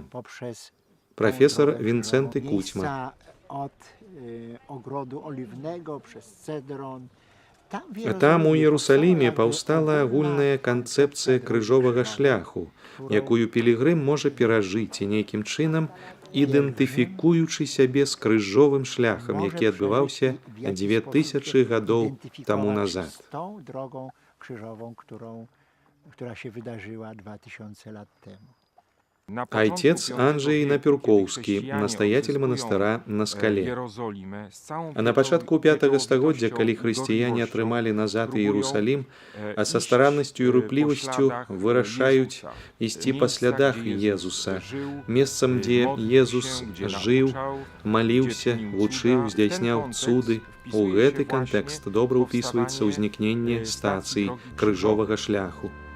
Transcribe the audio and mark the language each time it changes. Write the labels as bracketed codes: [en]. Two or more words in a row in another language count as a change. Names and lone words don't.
[be] Прафесор Вінцэнты Куцьма. [pl] Od ogrodu oliwnego przez Cedron. [be] Там у Іерусаліме паўстала агульная канцэпцыя крыжовага шляху, якую пілігрым можа перажыць і нейкім чынам ідэнтыфікуючы сябе з крыжовым шляхам, які адбываўся 2000 гадоў таму назад. [pl] Tą drogą krzyżową, która się wydarzyła 2000 lat temu. [be] Отец Анджей Напюркоўскі, настоятель манастыра на скале. А на пачатку 5 стагоддзя, калі хрысціяне атрымалі назад Іерусалім, а са стараннасцю і руплівасцю вырашаюць ісці па слядах Езуса, месцам, дзе Езус жыў, маліўся, вучыў, здзяйсняў цуды, у гэты кантэкст добра ўпісваецца ўзнікненне стацыі крыжовага шляху.